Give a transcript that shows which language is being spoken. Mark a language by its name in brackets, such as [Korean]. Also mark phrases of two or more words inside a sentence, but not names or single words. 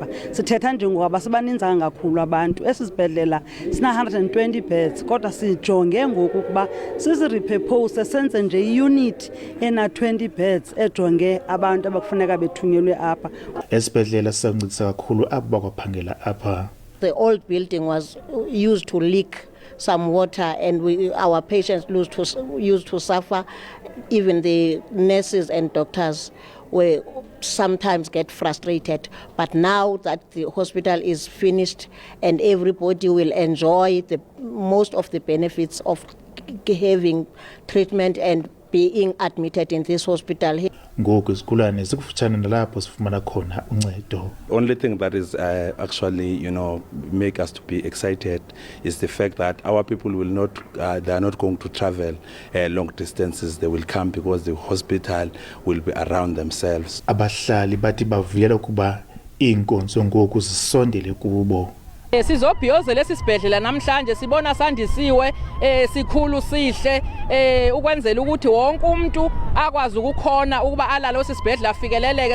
[Xhosa] Sithetha njengoba sibaninzi kakhulu abantu. Esi sibhedlela sina 120 beds kodwa sijonge ngoku ukuba sizirepurpose senze nje iunit ena 20 beds ejonge abantu abakufuneka bethunyelwe apha. Esibhedlela sisancedisa kakhulu abo bakwaphangela apha. [English] The old building was used to leak some water and our patients used to suffer. Even the nurses and doctors were sometimes get frustrated. But now that the hospital is finished and everybody will enjoy most of the benefits of having treatment and being admitted in this hospital. [Xhosa] Ngoku izigulane zikufutshane nalapho sifumana khona uncedo. [English] Only thing that is actually, make us to be excited is the fact that our people will not, they are not going to travel long distances. They will come because the hospital will be around themselves. [Xhosa] Abahlali bathi bavuyela ukuba iinkonzo ngoku zisondele kubo. Sizobhiyozela esibhedlela namhlanje sibona sandisiwe sikhulu sihle ukwenzela ukuthi wonke umuntu akwazi ukukhona ukuba alalo sibhedlela afikeleleke.